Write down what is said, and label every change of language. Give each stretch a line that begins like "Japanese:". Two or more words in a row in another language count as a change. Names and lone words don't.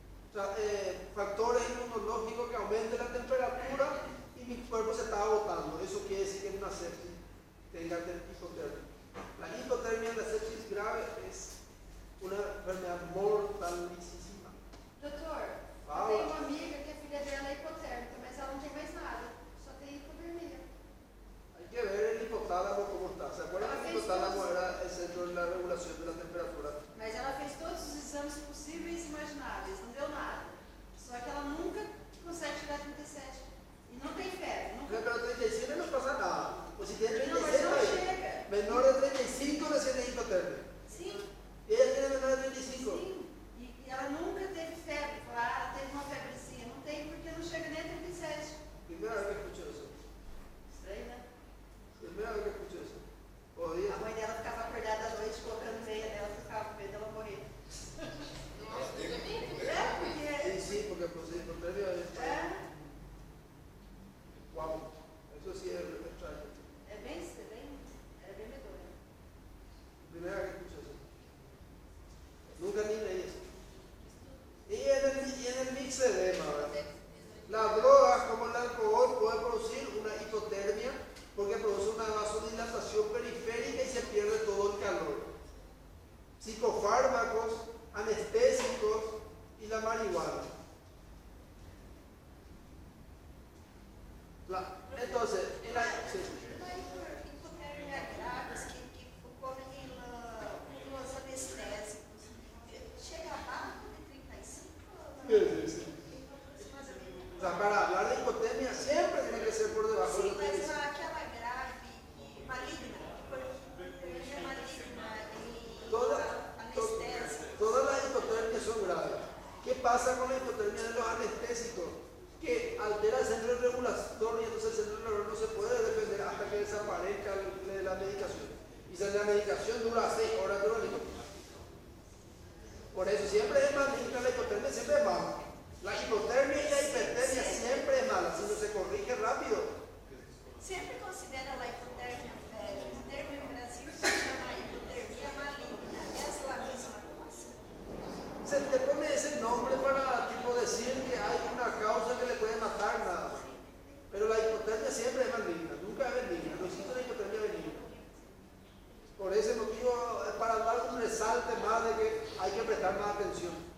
Spanish: factores inmunológicos que aumenten la temperatura y mi cuerpo se está agotando. Eso quiere decir que en una sepsis tenga hipotermia. La hipotermia en la sepsis grave es una enfermedad mortalísima.
Portuguese: Doutor, eu Fala. tenho uma amiga que a filha dela é hipotérmica, mas ela não tem mais nada. Só tem hipotermia.
Spanish: Hay que ver el hipotálamo cómo está. ¿Se acuerdan que el hipotálamo era el centro de la regulación de la temperatura?
Portuguese: Mas ela fez todos os exames possíveis e imagináveis, não deu nada. Só que ela nunca consegue chegar a 37. E não tem febre, nunca.
Spanish: Pero 37 no pasa nada. Pues si tiene
Portuguese: Não, mas
Spanish: 37,
Portuguese: não
Spanish: ahí,
Portuguese: chega.
Spanish: menor de 35 recién es hipotermia.
Portuguese: Sim,
Spanish: Y ella tiene menor de 35.
Portuguese: sim. E ela nunca teve febre. Falaram, ela teve uma febrezinha. Não tem porque não chega nem a 37.
Spanish: Primera vez que escucho eso.
Portuguese: Estranho, né?
Spanish: Primera vez que escucho eso. Podía.
Portuguese: A mãe dela ficava acordada à noite colocando meia dela, ficava com medo dela morrer. Nossa, tudo bem? É, porque.
Spanish: Sí, porque pues hipotermia es.
Portuguese: É,
Spanish: Wow. Eso sí es extraño.
Portuguese: é bem medonho.
Spanish: Primera vez que escucho eso. Nunca ni leí eso. Y en el mixedema, ¿verdad? Las drogas como el alcohol pueden producir una hipotermia porque produce una vasodilatación periférica y se pierde todo el calor. Psicofármacos, anestésicos y la marihuana. Entonces, sí.
Portuguese: Hipotermia graves que ocorrem nos anestésicos. Chega abaixo de 35?
Spanish: Sí. O sea, para hablar de hipotermia siempre tiene que ser por debajo de
Portuguese: Sim,
Spanish: los
Portuguese: mas
Spanish: 35.
Portuguese: aquela grave e maligna, hipotermia maligna e anestésica.
Spanish: Todas las hipotermias son graves. ¿Qué pasa con la hipotermia de los anestésicos? Que altera el centro de regulación y entonces el centro de regulación no se puede defender hasta que desaparezca la medicación. Y si la medicación dura 6 horas, dura el hipotermia. Por eso siempre es maligna la hipotermia, siempre es mala. La hipotermia y la hipertermia siempre es mala, si no se corrige rápido.
Portuguese: Sempre considera a hipotermia velha. O termo em Brasil se chama hipotermia maligna. Essa é a mesma coisa.
Spanish: Se te pone ese nombre para tipo decir que hay una causa que le puede matar, nada. Pero la hipotermia siempre es maligna, nunca es benigna, no existe una hipotermia benigna. Por ese motivo, para dar un resalte más de que hay que prestar más atención.